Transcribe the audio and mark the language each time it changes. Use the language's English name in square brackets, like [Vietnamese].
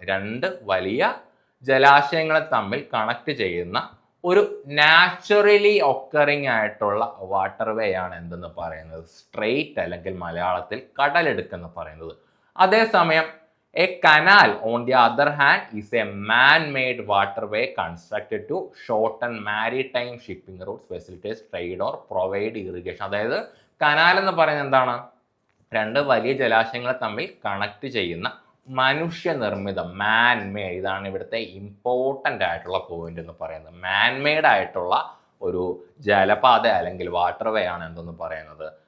[Malayalam] രണ്ട് വലിയ ജലാശയങ്ങളെ തമ്മിൽ കണക്ട് ചെയ്യുന്ന ഒരു നാച്ചുറലി ഒക്കറിങ് ആയിട്ടുള്ള വാട്ടർവേ ആണ് എന്തെന്ന് പറയുന്നത്? സ്ട്രെയിറ്റ് അല്ലെങ്കിൽ മലയാളത്തിൽ കടലെടുക്കെന്ന് പറയുന്നത്. അതേസമയം [English] a canal on the other hand is a man-made waterway constructed to shorten maritime shipping routes, facilitate trade or provide irrigation. [Malayalam] അതായത് കനാൽ എന്ന് പറയുന്നത് എന്താണ്? രണ്ട് വലിയ ജലാശയങ്ങളെ തമ്മിൽ കണക്ട് ചെയ്യുന്ന മനുഷ്യനിർമ്മിതം, മാൻമെയ്ഡ്. ഇതാണ് ഇവിടുത്തെ ഇമ്പോർട്ടൻ്റ് ആയിട്ടുള്ള പോയിന്റ് എന്ന് പറയുന്നത്. മാൻമെയ്ഡ് ആയിട്ടുള്ള ഒരു ജലപാത അല്ലെങ്കിൽ വാട്ടർവേ ആണ് എന്തെന്ന് പറയുന്നത്?